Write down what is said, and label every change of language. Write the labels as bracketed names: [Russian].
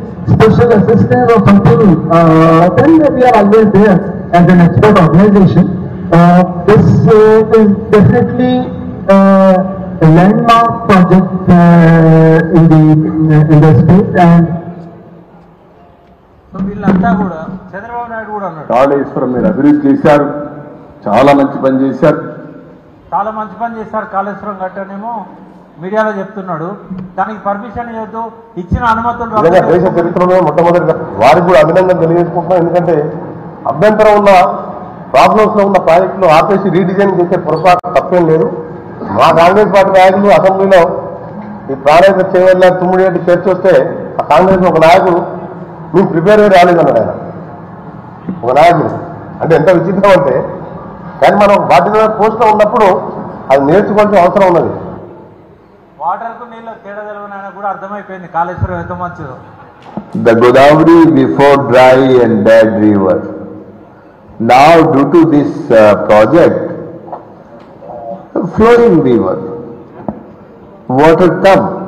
[English] special assistance or something, then we are always there as an expert organization. This is definitely a landmark project in the state, and [Telugu] వీళ్ళంతా కూడా చంద్రబాబు నాయుడు కూడా అన్నాడు కాళేశ్వరం మీరు అభివృద్ధి చేశారు, చాలా మంచి పని చేశారు, చాలా మంచి పని చేశారు కాళేశ్వరం కట్టనేమో మీడియాలో చెప్తున్నాడు. దానికి పర్మిషన్ ఇవ్వద్దు, ఇచ్చిన అనుమతులు దేశ చరిత్రలో మొట్టమొదటిగా వారికి కూడా అభినందన తెలియజేసుకుంటున్నాం. ఎందుకంటే అభ్యంతరం ఉన్న ప్రాబ్లమ్స్ లో ఉన్న ప్రాజెక్టులు ఆపేసి రీడిజైన్ చేసే పొరపాటు తప్పేం లేదు. మా కాంగ్రెస్ పార్టీ నాయకులు అసెంబ్లీలో ఈ ప్రాణాయిత చేయవల్ల తుమ్మిడి చర్చ వస్తే ఆ కాంగ్రెస్ ఒక నాయకుడు మేము ప్రిపేర్ అయ్యి రాలేదన్నాడు. ఆయన ఒక నాయకుడు అంటే ఎంత విచిత్రం అంటే, కానీ మనం బాధ్యత పోస్ట్లో ఉన్నప్పుడు అది నేర్చుకోవాల్సిన అవసరం ఉన్నది. వాటర్కు నీళ్ళ తేడా తెలవనైనా కూడా అర్థమైపోయింది కాళేశ్వరం ఎంత మంచిదో. [English] The Godavari before dry and dead river. Now due to this project, flowing river, water come.